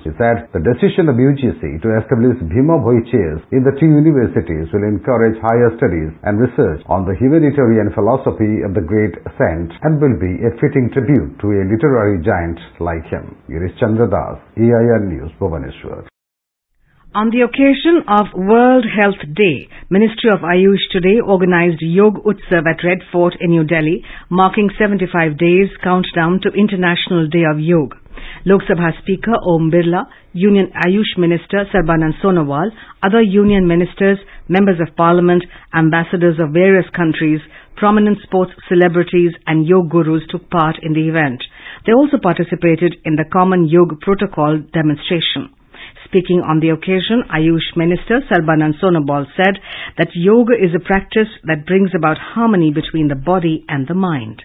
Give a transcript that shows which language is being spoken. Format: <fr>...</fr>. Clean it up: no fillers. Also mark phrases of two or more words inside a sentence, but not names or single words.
<en>He said the decision of UGC to establish Bhima Bhoi chairs in the 2 universities will encourage higher studies and research on the humanitarian philosophy of the great saint and will be a fitting tribute to a literary giant like him. Girish Chandra Das, EIR News, Bhubaneswar. On the occasion of World Health Day, Ministry of Ayush today organized Yog Utsav at Red Fort in New Delhi, marking 75 days countdown to International Day of Yoga. Lok Sabha Speaker Om Birla, Union Ayush Minister Sarbanand Sonowal, other Union Ministers, Members of Parliament, ambassadors of various countries, prominent sports celebrities and yoga gurus took part in the event. They also participated in the Common Yoga Protocol demonstration. Speaking on the occasion, Ayush Minister Sarbanand Sonowal said that yoga is a practice that brings about harmony between the body and the mind.</en>